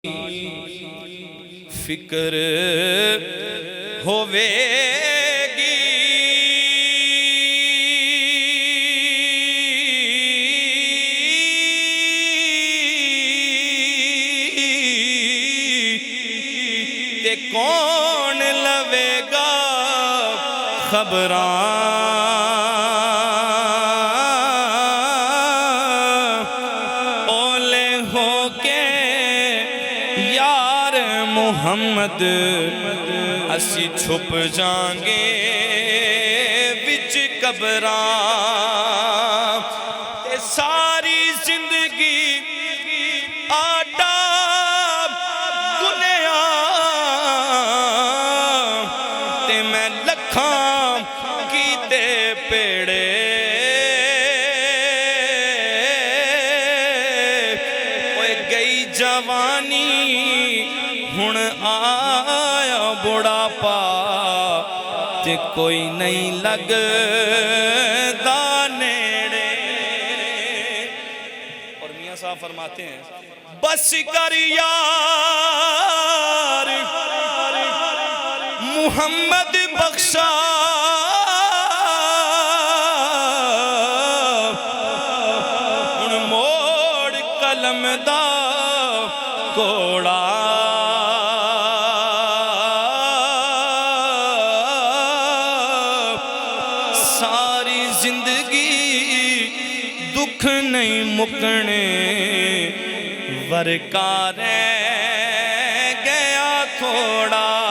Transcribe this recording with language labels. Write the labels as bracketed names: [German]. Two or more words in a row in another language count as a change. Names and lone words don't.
[Punjabi] فکر ہووے گی تے کون لوے گا خبراں محمد اسی چھپ جانگے وچ قبراں تے ساری زندگی آٹا گنیاں تے میں لکھاں کیتے پیڑے اوے گئی جوانی ہن آیا بڑھاپا تے کوئی نہیں لگدا نیڑے۔ [Urdu] اور میاں صاحب فرماتے ہیں [Punjabi] بس کر یار محمد بخشا ہن موڑ قلم دا کوڑا ساری زندگی دکھ نہیں مکنے ورکا رہ گیا تھوڑا